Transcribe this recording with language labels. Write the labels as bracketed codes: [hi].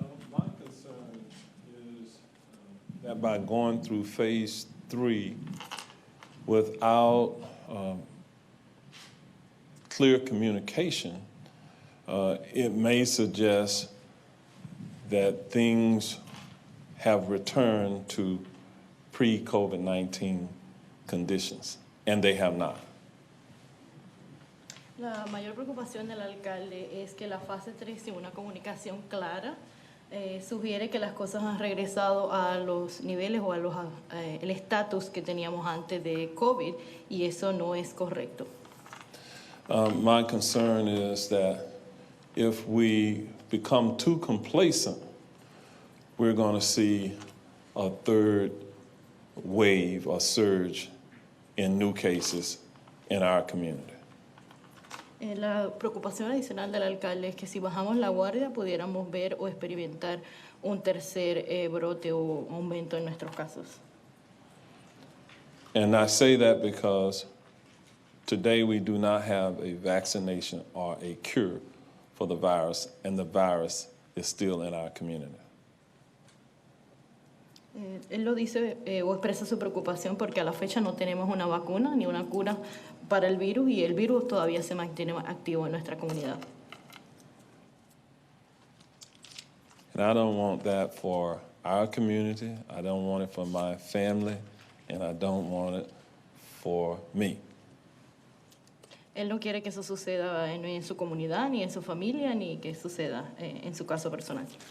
[en] My concern is that by going through phase 3 without clear communication, it may suggest that things have returned to pre-COVID-19 conditions, and they have not. [es] La mayor preocupación del alcalde es que la fase 3, sin una comunicación clara, sugiere que las cosas han regresado a los niveles o a el estatus que teníamos antes de COVID, y eso no es correcto. [en] My concern is that if we become too complacent, we're going to see a third wave or surge in new cases in our community. [es] La preocupación adicional del alcalde es que si bajamos la guardia pudiéramos ver o experimentar un tercer brote o aumento en nuestros casos. [en] And I say that because today we do not have a vaccination or a cure for the virus, and the virus is still in our community. [es] Él lo dice o expresa su preocupación porque a la fecha no tenemos una vacuna ni una cura para el virus y el virus todavía se mantiene activo en nuestra comunidad. [en] And I don't want that for our community, I don't want it for my family, and I don't want it for me. [es] Él no quiere que eso suceda ni en su comunidad, ni en su familia, ni que suceda en su caso personal.